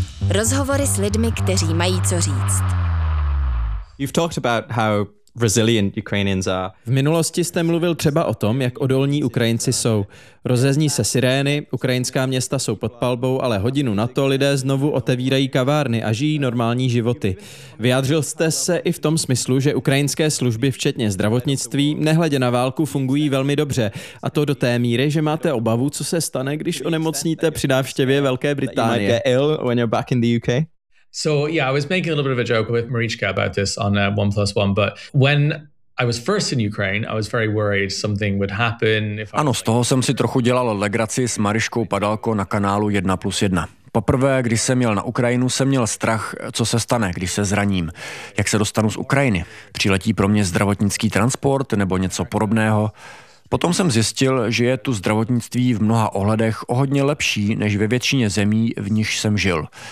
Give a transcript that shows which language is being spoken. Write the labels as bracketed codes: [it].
[cs] Rozhovory s lidmi, kteří mají co říct. [en] You've talked about how resilient Ukrainians are. [cs] V minulosti jste mluvil třeba o tom, jak odolní Ukrajinci jsou. Rozezní se sirény, ukrajinská města jsou pod palbou, ale hodinu na to lidé znovu otevírají kavárny a žijí normální životy. Vyjádřil jste se i v tom smyslu, že ukrajinské služby, včetně zdravotnictví, nehledě na válku, fungují velmi dobře. A to do té míry, že máte obavu, co se stane, když onemocníte při návštěvě Velké Británie. [en] You might get ill when you're back in the UK. So yeah, I was making a little bit of a joke with Marichka about this on One Plus One, but when I was first in Ukraine, I was very worried something would happen. [cs] Ano, z toho jsem si trochu dělal legraci s Mariškou Padalko na kanálu 1+1. Poprvé, když jsem jel na Ukrajinu, jsem měl strach, co se stane, když se zraním. Jak se dostanu z Ukrajiny? Přiletí pro mě zdravotnický transport nebo něco podobného? Potom jsem zjistil, že je tu zdravotnictví v mnoha ohledech o hodně lepší než ve většině zemí, v nichž jsem žil.